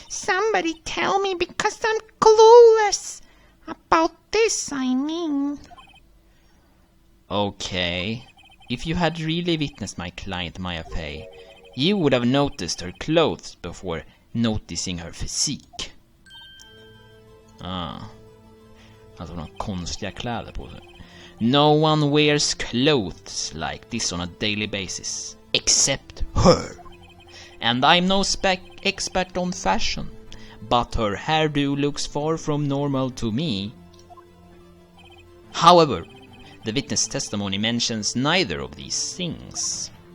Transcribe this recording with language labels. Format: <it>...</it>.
<en>Somebody tell me, because I'm clueless about this, I mean. Okay. If you had really witnessed my client Maya Fey, you would have noticed her clothes before noticing her physique.</en> <sv>Alltså hon har konstiga kläder på sig.</sv> <en>No one wears clothes like this on a daily basis, except her. And I'm no expert on fashion, but her hairdo looks far from normal to me. However, the witness testimony mentions neither of these things.</en>